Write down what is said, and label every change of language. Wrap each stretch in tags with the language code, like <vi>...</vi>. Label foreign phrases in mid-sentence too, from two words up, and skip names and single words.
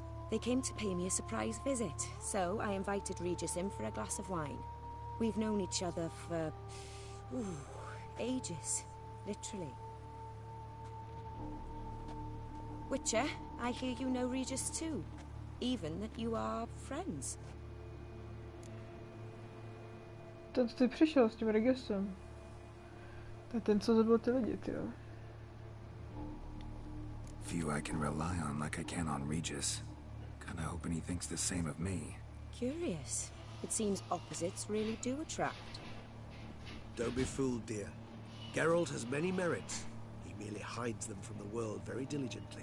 <en>They came to pay me a surprise visit, so I invited Regis in for a glass of wine. We've known each other for... ages. Literally. Witcher, I hear you know Regis too. Even that you are friends.</en> <cs>Ten, co ty přišel s tím registrem. To je ten, co zabil ty lidi, tyjo.</cs> <en>Few I can rely on like I can on Regis. Kinda hoping he thinks the same of me. Curious. It seems opposites really do attract. Don't be fooled, dear. Geralt has many merits. He merely hides them from the world very diligently.</en>